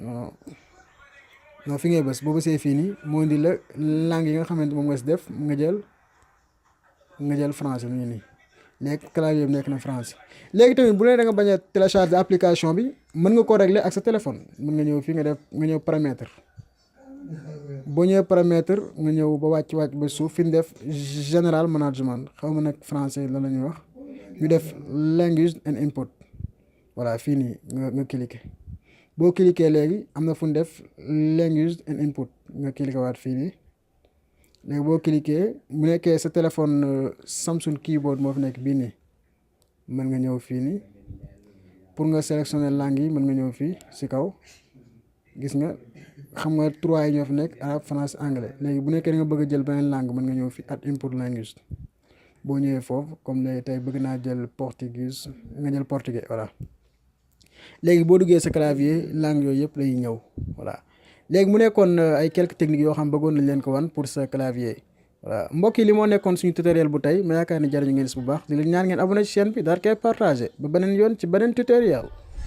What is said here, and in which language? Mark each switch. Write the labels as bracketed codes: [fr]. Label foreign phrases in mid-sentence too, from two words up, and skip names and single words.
[wo] non fi ngay bës boo bësee fii nii moo indi [fr] la langue [wo] yi nga xamante moom nga si def nga jël français mu ngi nii léegi clavier bi nekk na français léegi tamit bu leen da nga bañ a [fr] télécharger application [wo] bi mën nga ko régler ak sa téléphone mën nga ñëw fii nga ñëw paramètre boo ñëwee paramètre nga ñëw ba wàcc ba suuf fi ñu def général management xaw ma nag français la ñuy wax ñu def [en] language and input [wo] voilà fii nii nga cliqué boo cliqué léegi am na fu ñu def [en] language and input [wo] nga cliqué waat fii nii léegi boo cliqué bu nekkee sa téléphone Samsung keyboard moo fi nekk bii nii mën nga ñëw fii nii pour nga sélectionner langue yi mën nga ñëw fii si kaw gis nga xam nga trois yi ñoo fi nekk [fr] arabe français anglais [wo] léegi bu nekkee da nga bëgg a jël beneen langue mën nga ñëw fii [en] add input language [wo] boo ñëwee foofu comme léegi tey bëgg naa jël portugais nga jël portugais voilà léegi boo duggee sa clavier langue yooyu yëpp lay ñëw voilà léegi mu nekkoon ay [fr] quelques techniques [wo] yoo xam bëggoon nañ leen ko wan pour sa clavier voilà mbokk yi li moo nekkoon suñu tutoriel bu tey ma yaakaar ni jariñu ngeen si bu baax di leen ñaan ngeen abonné ci chaîne bi daal koy partagé ba beneen yoon ci beneen tutoriel